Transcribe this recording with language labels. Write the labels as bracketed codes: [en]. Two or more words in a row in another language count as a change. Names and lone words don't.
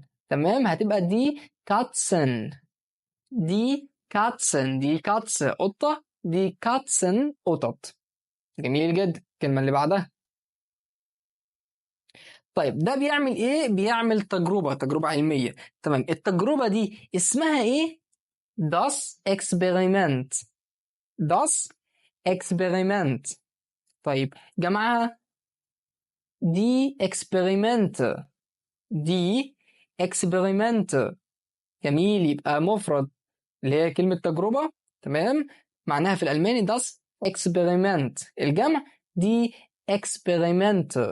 [ar] تمام، هتبقى [de] die Katzen. die Katzen. die Katze قطه، die Katzen قطط. [ar] جميل جدا. الكلمه اللي بعدها، طيب ده بيعمل ايه؟ بيعمل تجربة علمية. تمام، التجربة دي اسمها ايه؟ [de] das Experiment. das Experiment. [ar] طيب جمعها [de] die Experimente. die Experimente. [ar] جميل، يبقى مفرد اللي هي كلمة تجربة. تمام، معناها في الألماني [de] das Experiment، [ar] الجمع [de] die Experimente.